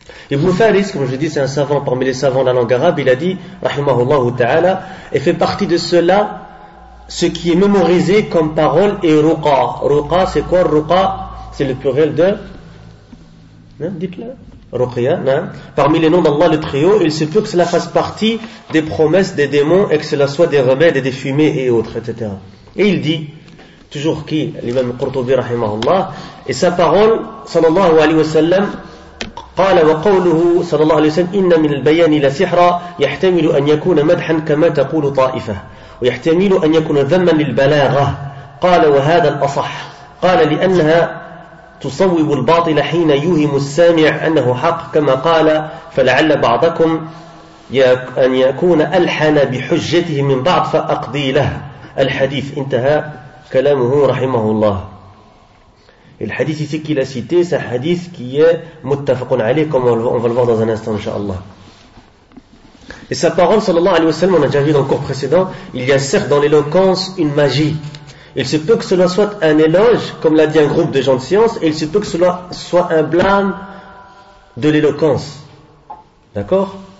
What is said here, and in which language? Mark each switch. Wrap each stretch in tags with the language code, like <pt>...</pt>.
<fr>Ibn Faris, comme je dis, c'est un savant parmi les savants de la langue arabe, il a dit, rahimahullah ta'ala, et fait partie de cela ce qui est mémorisé comme parole et ruqa. Ruqa, c'est quoi ruqa? C'est le pluriel de. Hein, dites-le. Ruqya, hein? Parmi les noms d'Allah le Très-Haut, il se peut que cela fasse partie des promesses des démons et que cela soit des remèdes et des fumées et autres, etc. Et il dit, toujours qui, l'imam Qurtubi rahimahullah, et sa parole, sallallahu alayhi wa sallam,</fr> <ar>قال وقوله صلى الله عليه وسلم إن من البيان إلى سحرة يحتمل أن يكون مدحا كما تقول طائفة ويحتمل أن يكون ذما للبلاغة قال وهذا الأصح قال لأنها تصوب الباطل حين يوهم السامع أنه حق كما قال فلعل بعضكم أن يكون ألحن بحجته من بعض فأقضي له الحديث انتهى كلامه رحمه الله.</ar> <fr>Et le hadith ici qu'il a cité, c'est un hadith qui est muttafaqun alayh, comme on va le voir dans un instant, inshallah. Et sa parole, sallallahu alayhi wa sallam, on a déjà vu dans le cours précédent, il y a certes dans l'éloquence une magie. Il se peut que cela soit un éloge, comme l'a dit un groupe de gens de science, et il se peut que cela soit un blâme de l'éloquence. D'accord?</fr>